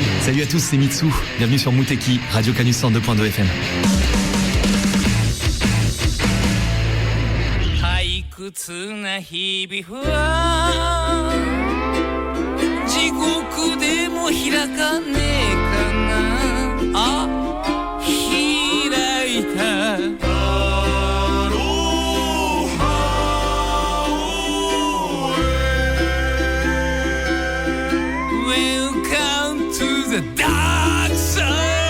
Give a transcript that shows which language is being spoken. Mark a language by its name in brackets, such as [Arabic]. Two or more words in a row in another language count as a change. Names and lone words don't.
[French] Salut à tous, c'est Mitsu. Bienvenue sur Muteki, Radio Canus 102.2 FM. [Japanese] 退屈な日々は地獄でも開かねえかなあ開いた [English] Welcome to the dark side